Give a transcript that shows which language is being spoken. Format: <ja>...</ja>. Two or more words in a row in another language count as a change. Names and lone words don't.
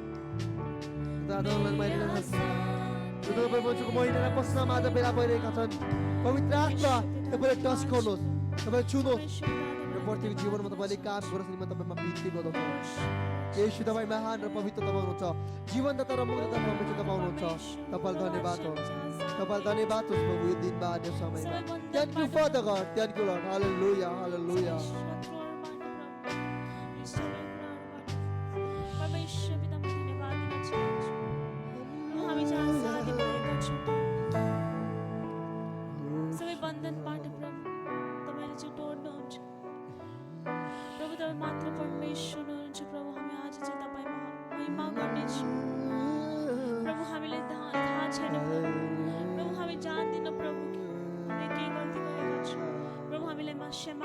<ne>मान्छेको महिना पस्नमा आज बेला भइरहेका छन् पवित्र आत्मा तपाईँले टच गर्नुहोस् तपाईँले छुनुहोस् र प्रत्येक जीवनमा तपाईँले काम गरोस् नि म तपाईँमा बिन्ती गर्दछु येशू तपाईँ महान र पवित्र तपाईँ हुनुहुन्छ जीवनदाता र मुक्तिदाता परमेश्वर तपाईँ हुनुहुन्छ तपाईँलाई धन्यवाद हो तपाईँलाई धन्यवाद होस् प्रभु यो दिनमा आज समयमा</ne> <en>thank you Father God thank you Lord</en> <ne>हालेलुया हालेलुया परमेश्वर पिता म धन्यवाद दिन चाहन्छु हामी जहाँ साथी भएका छौँ सबै बन्धनबाट प्रभु तपाईँले चाहिँ तोड्नुहुन्छ प्रभु तपाईँ मात्र परमेश्वर हुनुहुन्छ प्रभु हामी आज चाहिँ तपाईँमा महिमा गर्नेछौँ प्रभु हामीलाई थाहा छैन प्रभु हामी जान्दैनौँ प्रभु हामीले के गर्दै गएका छौँ प्रभु हामीलाई क्षमा</ne>